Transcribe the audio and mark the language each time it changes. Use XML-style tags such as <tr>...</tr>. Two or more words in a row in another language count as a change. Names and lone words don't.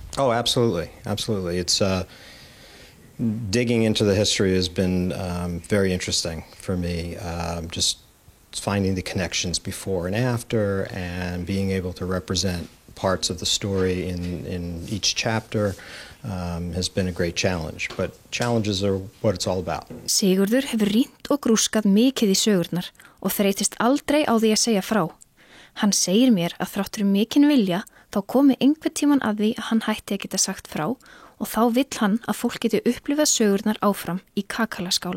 <en>Oh, absolutely, absolutely. It's digging into the history has been very interesting for me. Just finding the connections before and after, and being able to represent parts of the story in each chapter has been a great challenge. But challenges are what it's all about.</en> <is>Sigurður hefur rýnt og grúskað mikið í sögurnar og þreytist aldrei á því að segja frá. Hann segir mér að þráttur mikinn vilja þá komi einhvern tíman að því að hann hætti að geta sagt frá og þá vill hann að fólk geti upplifað sögurnar áfram í Kakalaskála.</is>